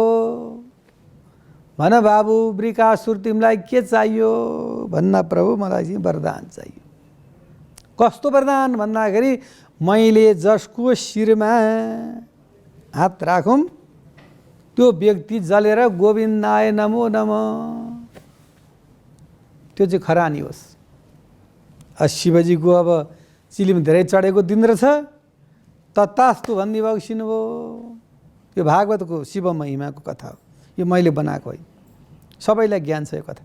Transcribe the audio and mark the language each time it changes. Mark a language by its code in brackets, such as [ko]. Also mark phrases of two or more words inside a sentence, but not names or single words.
[ne] भन बाबु वृकासुर तिमीलाई के चाहियो? भन्न प्रभु मलाई चाहिँ वरदान चाहियो। कस्तो वरदान भन्दाखेरि मैले जसको शिरमा हात राखौँ त्यो व्यक्ति जलेर [sa] गोविन्दाय नमो नमः [ne] त्यो चाहिँ खरानी होस्। शिवजीको अब चिलिम धेरै चढेको दिन रहेछ। ततास्तु भन्ने भएको सुन्नुभयो। यो भागवतको शिव महिमाको कथा हो। यो मैले बनाएको होइन, सबैलाई ज्ञान छ यो कथा।